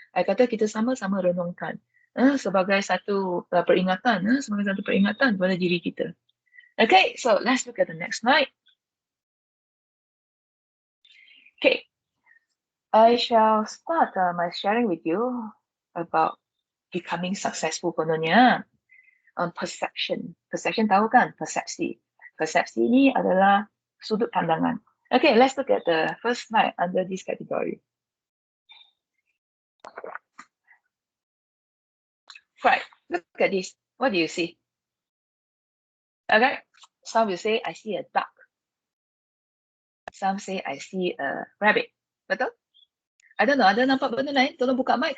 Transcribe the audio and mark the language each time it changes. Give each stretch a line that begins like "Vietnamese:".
Malay: I kata kita sama-sama renungkan sebagai satu peringatan, kepada diri kita.
English: Okay, so let's look at the next slide. Okay, I shall start my sharing with you about becoming successful kononnya.
Malay: Perception. Perception tahu kan? Persepsi. Persepsi ni adalah sudut pandangan.
English: Okay, let's look at the first slide under this category. Right, look at this. What do you see? Okay, some will say, I see a duck. Some say, I see a rabbit.
Malay: Betul?
English: I don't know,
Malay: ada nampak benda lain? Tolong buka mic.